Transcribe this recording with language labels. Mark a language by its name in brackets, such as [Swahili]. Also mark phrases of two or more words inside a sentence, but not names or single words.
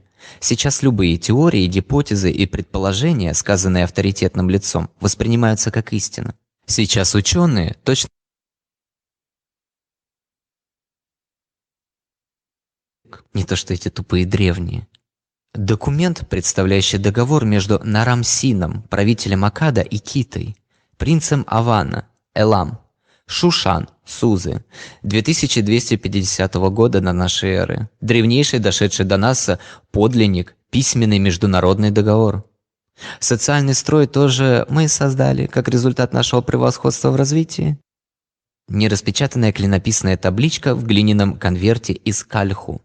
[Russian] Сейчас любые теории, гипотезы и предположения, сказанные авторитетным лицом, воспринимаются как истина. Сейчас ученые точно не то что эти тупые древние. Документ, представляющий договор между Нарам-Сином, правителем Аккада, и Китой, принцем Авана, Элам, Шушан, Сузы, 2250 года до нашей эры. Древнейший, дошедший до нас подлинник, письменный международный договор. Социальный строй тоже мы создали как результат нашего превосходства в развитии. Нераспечатанная клинописная табличка в глиняном конверте из кальху.